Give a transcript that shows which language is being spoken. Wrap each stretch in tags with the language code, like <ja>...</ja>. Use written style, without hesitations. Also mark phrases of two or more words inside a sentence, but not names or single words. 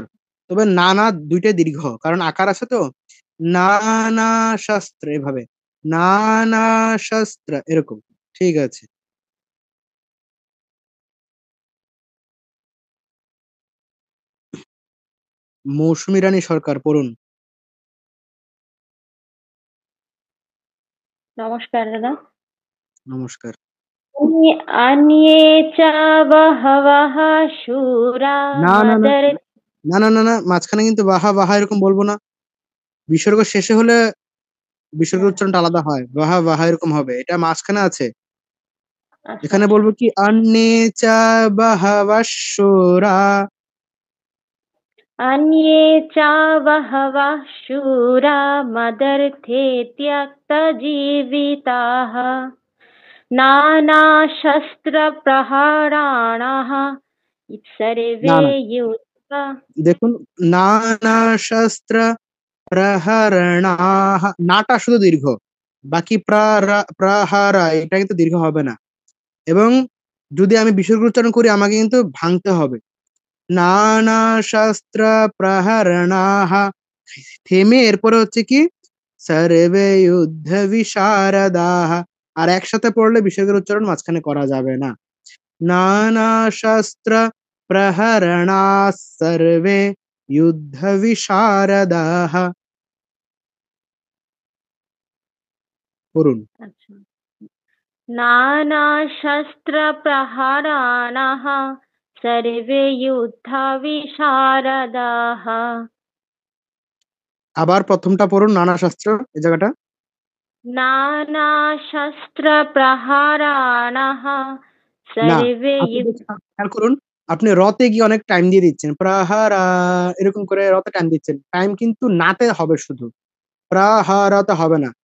<bn>তবে নানা দুইটাই দীর্ঘ, কারণ আকার আছে তো।</bn> <sa>নানা শাস্ত্র</sa> <bn>এভাবে,</bn> <sa>নানা শাস্ত্র</sa> <bn>এরকম। ঠিক আছে। মৌসুমী রানী সরকার পড়ুন। নমস্কার দাদা। নমস্কার।</bn> <sa>अन्ये च बहवः शूरा</sa> <bn>না না না</bn> <sa>मदर</sa> <bn>না না না না, মাঝখানে কিন্তু বাহা বাহা এরকম বলবো না। বিসর্গ শেষে হলে বিসর্গের উচ্চারণটা আলাদা হয়, বাহা বাহা এরকম হবে, এটা মাঝখানে আছে। আচ্ছা এখানে বলবো কি</bn> <sa>আন্নে চা বাহাবাসুরা। अन्ये च बहवः शूरा मदर्थे त्यक्तजीविताः नानाशस्त्रप्रहराणाः सर्वे</sa> <bn>না না,</bn> <sa>युद्ध।</sa> <bn>দেখুন,</bn> <sa>নানা শাস্ত্র প্রহরণাহ,</sa> <bn>নাটা শুধু দীর্ঘ, বাকি প্রহারা এটা কিন্তু দীর্ঘ হবে না। এবং যদি আমি বিসর্গ উচ্চারণ করি আমাকে কিন্তু ভাঙতে হবে।</bn> <sa>নানা শাস্ত্র প্রহরণাহ,</sa> <bn>থেমে এরপরে হচ্ছে কি</bn> <sa>সর্বে যুদ্ধ বিশারদাহ।</sa> <bn>আর একসাথে পড়লে বিসর্গের উচ্চারণ মাঝখানে করা যাবে না।</bn> <sa>নানা শাস্ত্র প্রহরণা সর্বে যুদ্ধ বিশারদাহ।</sa> <bn>পড়ুন। আচ্ছা,</bn> <sa>नानाशस्त्रप्रहराणाः सर्वे युद्धविशारदाः।</sa> <bn>আবার প্রথমটা পড়ুন,</bn> <sa>নানা শাস্ত্র</sa> <bn>এই জায়গাটা।</bn> <sa>नानाशस्त्रप्रहराणाः</sa> <bn>না,</bn> <sa>सर्वे</sa> <bn>আপনি দেখুন, খেয়াল করুন, আপনি রতে গিয়ে অনেক টাইম দিয়ে দিচ্ছেন, প্রহারা এরকম করে রতে টাইম দিচ্ছেন, টাইম কিন্তু নাতে হবে শুধু, প্রহারাতে হবে না।</bn>